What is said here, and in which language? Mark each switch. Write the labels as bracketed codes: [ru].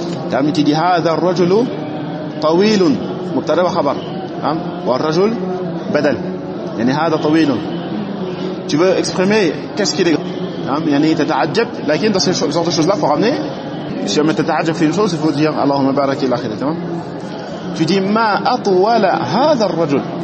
[ar] تمام تي دي هذا الرجل طويل مبتدا وخبر. تمام والرجل بدل. يعني هذا طويل. [fr] Tu veux exprimer qu'est-ce qu'il est. [ar] تمام يعني تتعجب. [fr] لكن dans ce genre de choses là faut ramener. Si on met تتعجب في une chose il faut dire [ar] اللهم بارك الى اخره. تمام. [fr] Tu dis [ar] ما اطول هذا الرجل.